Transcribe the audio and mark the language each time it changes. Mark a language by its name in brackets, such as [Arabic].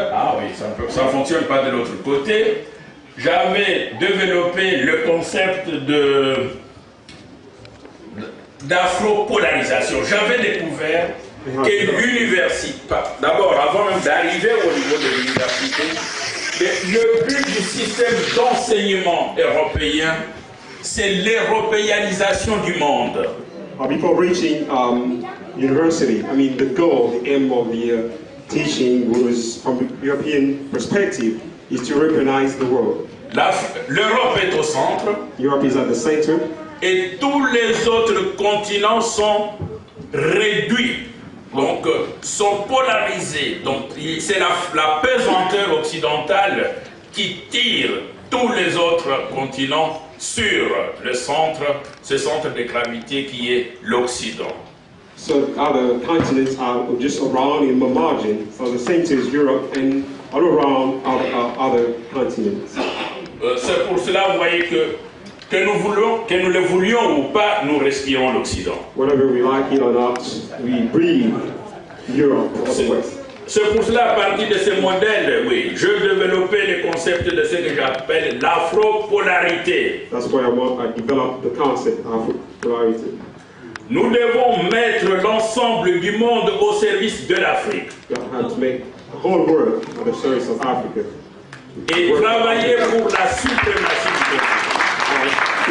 [French] Ah oui, ça ne fonctionne pas de l'autre côté. J'avais développé le concept d'afro-polarisation. J'avais découvert que l'université, d'abord, avant même d'arriver au niveau de l'université, le but du système d'enseignement européen, c'est l'européanisation du monde. [English] Before reaching university, I mean, the goal, the aim of the teaching was, from the European perspective, is to Europeanize the world. [French] L'Europe est au centre. [English] Europe is at the center. [French] Et tous les autres continents sont réduits, donc sont polarisés. Donc c'est la pesanteur occidentale qui tire tous les autres continents sur le centre, ce centre de gravité qui est l'Occident. [English] So other continents are just around in the margin. So the center is Europe and all around other continents. [French] C'est pour cela, vous voyez que nous le voulions ou pas, nous respirons l'Occident. [English] Whether we like it or not, we breathe Europe or the West. [French] C'est pour cela, à partir de ces modèles, oui, je développais le concept de ce que j'appelle l'afro-polarité. [English] That's why I developed the concept of afro-polarity. [French] Nous devons mettre l'ensemble du monde au service de l'Afrique. [English] We have to make the whole world at the service of Africa. [French] Et travailler pour la suprématie du